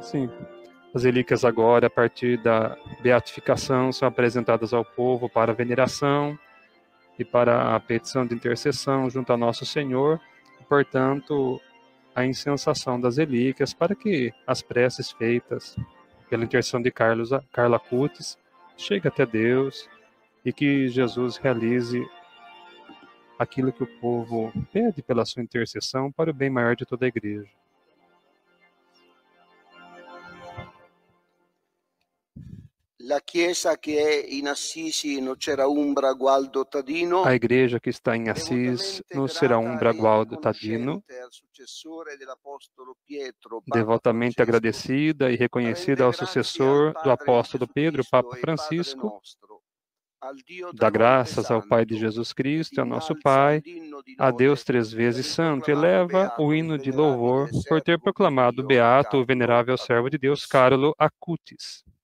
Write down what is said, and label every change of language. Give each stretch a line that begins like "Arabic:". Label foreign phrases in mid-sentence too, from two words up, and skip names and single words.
Portuguese: Sim, as relíquias agora, a partir da beatificação, são apresentadas ao povo para a veneração e para a petição de intercessão junto a Nosso Senhor, e, portanto, a incensação das relíquias para que as preces feitas pela intercessão de Carlo Acutis cheguem até Deus e que Jesus realize aquilo que o povo pede pela sua intercessão para o bem maior de toda a igreja.
Italian: La chiesa che è in Assisi no Cera-Umbra Gualdo Tadino.
Portuguese: A igreja que está em Assis, no Cera-Umbra Gualdo Tadino, devotamente agradecida e reconhecida ao sucessor do apóstolo Pedro, Papa Francisco, dá graças ao Pai de Jesus Cristo, ao nosso Pai, a Deus 3 vezes santo, e eleva o hino de louvor por ter proclamado beato o venerável servo de Deus, Carlo Acutis.